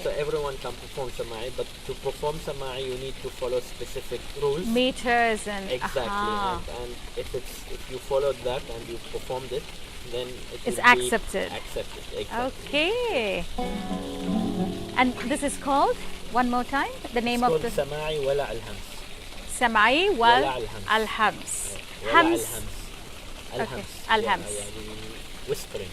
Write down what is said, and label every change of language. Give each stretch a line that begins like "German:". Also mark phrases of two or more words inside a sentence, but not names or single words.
English: So everyone can perform Sama'i, but to perform Sama'i you need to follow specific rules. Meters and Exactly, aha. and if you followed that and you performed it, then it It's will be accepted. Accepted, exactly. Okay. And this is called, one more time, the name It's of called the Sama'i Wala al Hams. Samai wal Wala al-Hams. al-Hams. Wala Hams. al-Hams. Okay, Al-Hams. al-Hams. Yeah, the whispering.